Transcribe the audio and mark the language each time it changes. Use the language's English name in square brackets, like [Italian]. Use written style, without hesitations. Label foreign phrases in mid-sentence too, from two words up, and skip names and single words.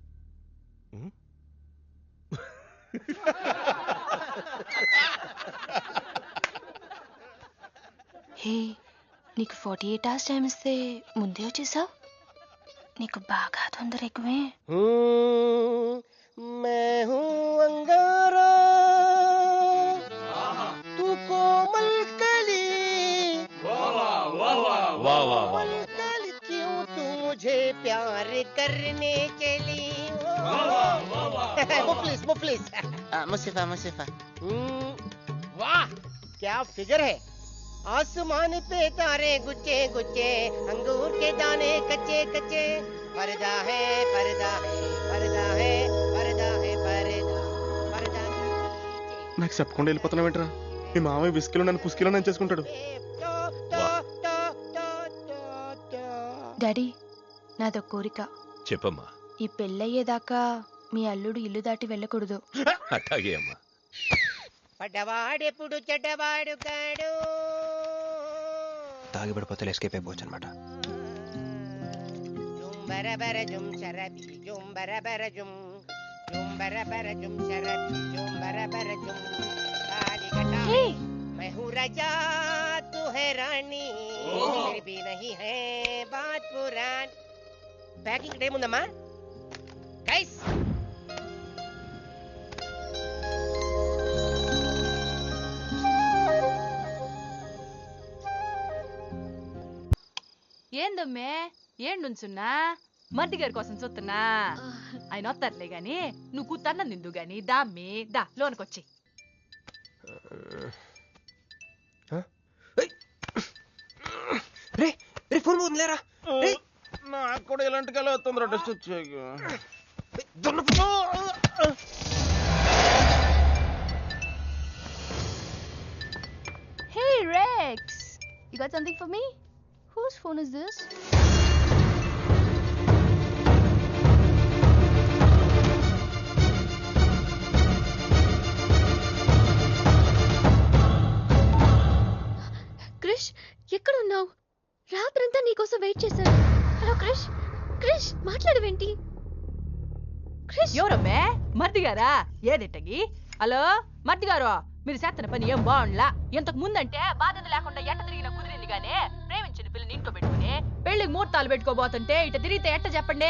[Telugu] హే, నీకు 48 hours టైం ఇస్తే ముందే వచ్చేసావు. నీకు బాగా తొందర ఎక్కువే. [Hindi] मैं हूँ अंगारा तू कोमल कली कोमल कली क्यों तू मुझे प्यार करने चली मुफलिस मुसीफा मुसीफा वाह क्या फिगर है. आसमान पे तारे गुच्चे गुच्चे अंगूर के दाने कच्चे कच्चे पर्दा है पर्दा है पर्दा है पर्दा है पर्दा पर्दा [Telugu] నాకు చెప్పకుండా వెళ్ళిపోతున్నావు ఏంట్రా? మీ మామయ్య విస్కీలో నన్ను పుస్కీలో నన్ను చేసుకుంటాడు. డాడీ, నాదో కోరిక. చెప్పమ్మా. ఈ పెళ్ళయ్యేదాకా మీ అల్లుడు ఇల్లు దాటి వెళ్ళకూడదు. అట్లాగే అమ్మా. పడ్డవాడెప్పుడు చెడ్డవాడు కాడు. తాగి పడిపోతే ఎస్కేప్ అయిపోవచ్చు అనమాట. [Hindi] झूम बराबर झूम शराबी झूम बराबर झूम झूम बराबर झूम शराबी झूम बराबर झूम कालीकट मैं हूँ राजा तू है रानी फिर भी नहीं है बात पुरानी. [English] packing time [Telugu] ఉందమ్మా గైస్. ఏందమ్మే ఏం నుంచున్నా? మర్ది గారి కోసం చూస్తున్నా. ఆయన వస్తారులే గాని నువ్వు కూతన్న నిందు గాని దామ్మి దా లోనకొచ్చి. రే రే ఫోన్ పోతుందిలేరా? నాకు కూడా ఇలాంటి కళ వస్తుంది. డస్ట్ వచ్చాయి. [English] Hey Rex, you got something for me? Whose phone is this? [Telugu] క్రిష్, ఎక్కడ ఉన్నావు? రాత్రంతా నీకోసం వెయిట్ చేశాను. హలో క్రిష్, క్రిష్ మాట్లాడవేంటి? క్రిష్, ఎవరమ్మే? మర్ది గారా? ఏదిట్టగి? హలో మర్ది గారు, మీరు చేస్తున్న పని ఏం బాగుండ్లా. ఇంతకు ముందంటే బాధ్యత లేకుండా ఎట్ట తిరిగిన కుదిరింది గానే ప్రేమించిన పిల్లని ఇంట్లో పెట్టుకుని పెళ్లికి ముహూర్తాలు పెట్టుకోబోతుంటే ఇట తిరిగితే ఎట్ట చెప్పండి?